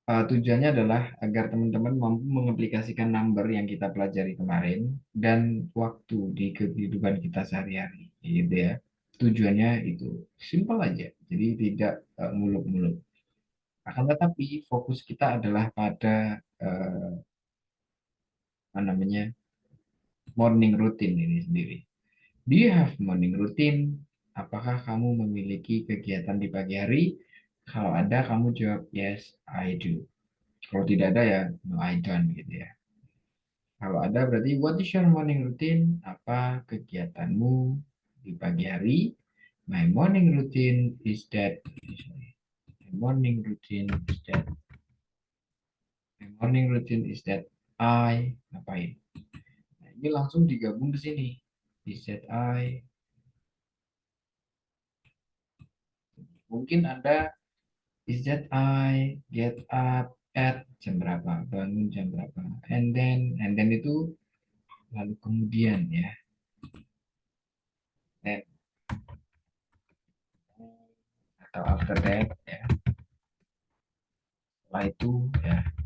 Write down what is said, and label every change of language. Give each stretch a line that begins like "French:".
Indonesian: Tujuannya adalah agar teman-teman mampu mengaplikasikan number yang kita pelajari kemarin dan waktu di kehidupan kita sehari-hari, gitu ya. Tujuannya itu simpel aja, jadi tidak muluk-muluk. Akan tetapi fokus kita adalah pada apa namanya morning routine ini sendiri.
English: Do you have morning routine?
Indonesian: Apakah kamu memiliki kegiatan di pagi hari? Kalau ada, kamu jawab
English: yes, I do.
Indonesian: Kalau tidak ada ya
English: no, I don't
Indonesian: gitu ya. Kalau ada berarti
English: what is your morning routine?
Indonesian: Apa kegiatanmu di pagi hari?
English: My morning routine is that. My morning routine is that. My morning routine is that I
Indonesian: ngapain? Nah, ini langsung digabung ke sini.
English: Is that I.
Indonesian: Mungkin Anda
English: is that I get up at
Indonesian: jam berapa? Bangun jam berapa?
English: And then
Indonesian: itu lalu kemudian ya.
English: Then,
Indonesian: atau
English: after that ya.
Indonesian: Setelah itu ya.